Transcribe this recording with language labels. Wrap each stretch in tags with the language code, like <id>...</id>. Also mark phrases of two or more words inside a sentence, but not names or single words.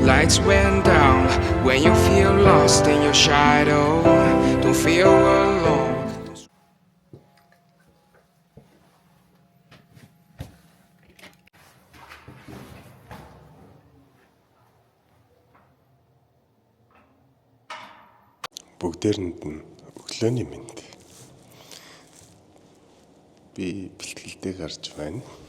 <en>lights went down. When you feel lost in your shadow, don't feel alone.</en> <mn>Бүгдээрэнд нь өглөөний мэнд. Би бэлтгэлдээ гарч байна.</mn>